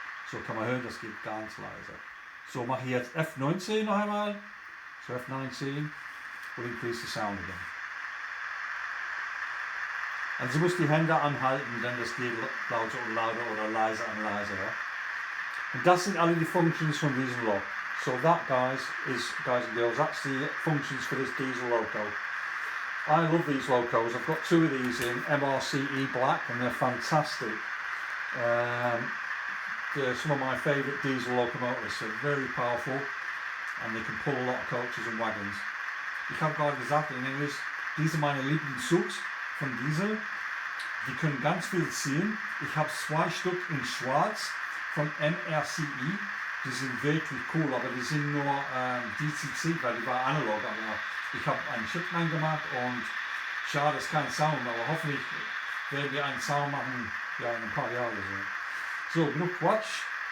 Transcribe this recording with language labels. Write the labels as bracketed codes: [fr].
[de] So kann man hören, das geht ganz leise. So mache ich jetzt F19 noch einmal. [en] So F19 will increase the sound again. [de] Also du musst die Hände anhalten, denn das geht lauter und lauter oder leiser und leiser. Ja? Und das sind alle die Functions von diesem Lok. [en] So that guys and girls, that's the functions for this diesel loco. I love these locos. I've got two of these in MRCE black and they're fantastic. They're some of my favourite diesel locomotives. They're very powerful and they can pull a lot of coaches and wagons. [de] Ich habe gerade gesagt in Englisch, diese meine Lieblingszüge von Diesel. Die können ganz viel ziehen. Ich habe 2 Stück in schwarz von MRCE. Die sind wirklich cool, aber die sind nur DCC, weil die war analog. Aber ich habe einen Chip gemacht und schade, ist kein Sound, aber hoffentlich werden wir einen Sound machen, ja, in ein paar Jahren oder so. So, genug Quatsch.